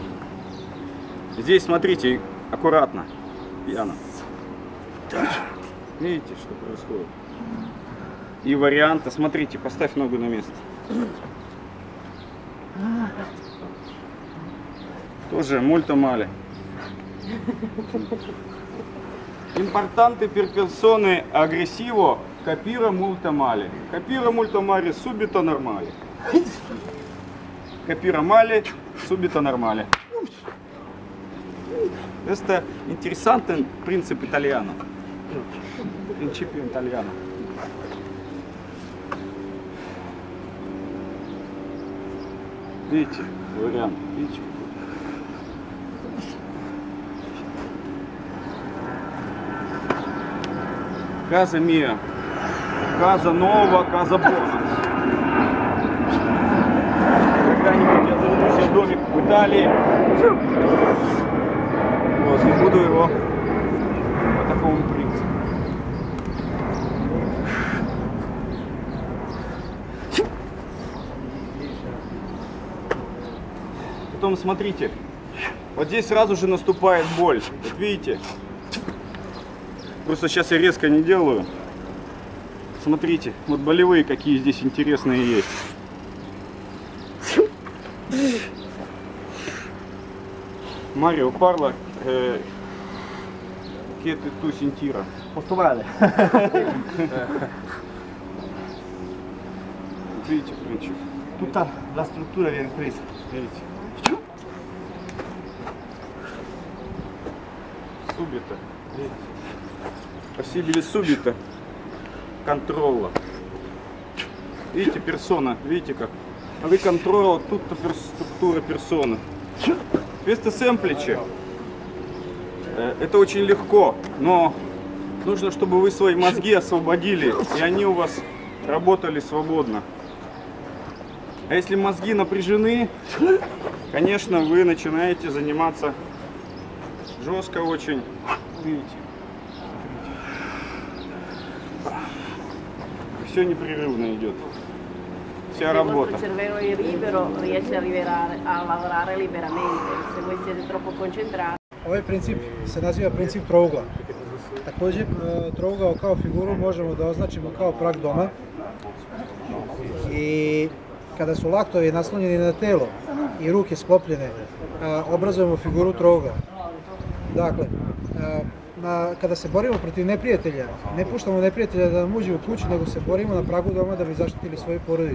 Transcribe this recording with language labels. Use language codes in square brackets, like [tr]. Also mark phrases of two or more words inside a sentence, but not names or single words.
[ru] Здесь смотрите, аккуратно. Пьяно. Видите, что происходит? И варианты. Смотрите, поставь ногу на место. [it] Тоже molto male. Importante per persone aggressivo capire molto male. Capire molto male subito normale. Capire male subito normale. [ru] Это интересный принцип итальяно. Принципе итальяно. Видите, вариант. Видите? [it] Casa mia, casa nova, casa buona. [ru] Когда-нибудь я заведу себе домик в Италии. Вот, и буду его по такому принципу. Потом смотрите, вот здесь сразу же наступает боль. Вот видите? Просто сейчас я резко не делаю. Смотрите, вот болевые какие здесь интересные есть. [it] Марио Парло, che tu sentire? Molto male. [ru] Видите, принцип. [it] Tutta la struttura viene presa. [ru] Видите? Subito. [it] Possibile subito. [ru] Контрола. Видите, персона, видите как? А вы контрола, тут структура персоны. [it] Questo semplice. [ru] Это очень легко, но нужно, чтобы вы свои мозги освободили, и они у вас работали свободно. А если мозги напряжены, конечно, вы начинаете заниматься жестко очень. Видите? Все непрерывно идет. Вся работа. [it] Se il vostro cervello è libero, riesce a lavorare liberamente. Se voi siete troppo concentrati. [sr] Ovaj princip se naziva princip trougla. Također trougao kao figuru možemo da označimo kao prag doma. I kada su laktovi naslonjeni na telo i ruke sklopljene, obrazujemo figuru trougla. Dakle, kada se borimo protiv neprijatelja, ne puštamo neprijatelja da nam uđe u kuću, nego se borimo na pragu doma da bi zaštitili svoju porodicu.